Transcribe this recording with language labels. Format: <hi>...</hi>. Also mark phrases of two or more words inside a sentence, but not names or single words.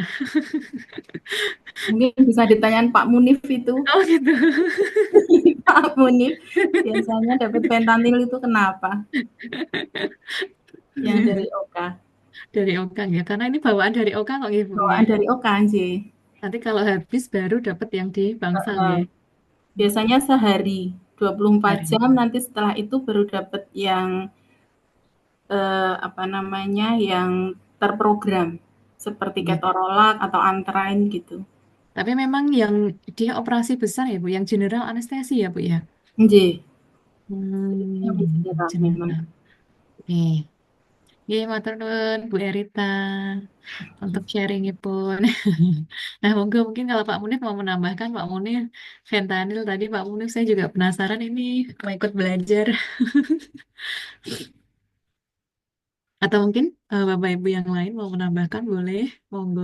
<id>Mungkin bisa ditanyain Pak Munif itu. Oh gitu. Pak Munif biasanya dapat fentanyl itu kenapa? Yang dari Oka. Dari Oka ya, karena ini bawaan dari Oka kok Ibu Bawaan nggih. dari Oka nggih. Nanti kalau habis baru dapat yang di Bangsal Heeh. nggih. Biasanya sehari 24 Hari. jam, nanti setelah itu baru dapat yang apa namanya, yang terprogram seperti Nggih. ketorolak atau antrein gitu. Tapi memang yang dia operasi besar ya Bu, yang general anestesi ya Bu ya. Nggih, yang general memang. General. Nih,</id> <jv>nggih matur nuwun</jv> <id>Bu Erita untuk sharingipun. Nah, monggo mungkin kalau Pak Munif mau menambahkan Pak Munif fentanyl tadi Pak Munif saya juga penasaran ini mau ikut belajar. Atau mungkin Bapak Ibu yang lain mau menambahkan boleh, monggo.</id>